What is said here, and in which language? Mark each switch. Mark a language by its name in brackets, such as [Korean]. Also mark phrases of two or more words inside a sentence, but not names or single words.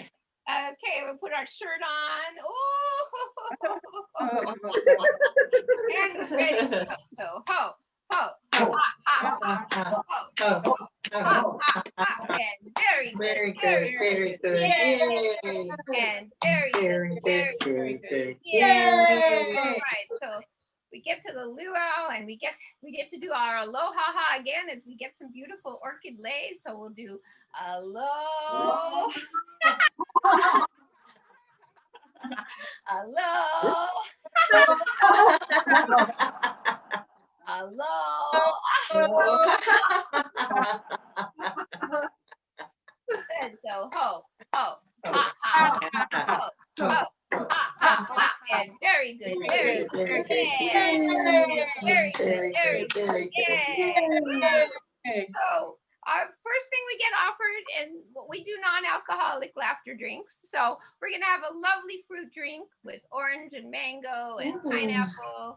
[English] Okay, we'll put our shirt on. Oh, and we're ready to go. So ho, ha, ha, ho, ha, and very good. Very good. Yay. Yay. And very good. Very good. Yay. All right, so we get to the luau and we get to do our aloha again as we get some beautiful orchid lace. So we'll do aloha. Aloha. Aloha. Good. So ho, ha, ha, ho, ha, ha, and very good. Very good. Very good. So our first thing we get offered, and we do non-alcoholic laughter drinks. So we're gonna have a lovely fruit drink with orange and mango and pineapple.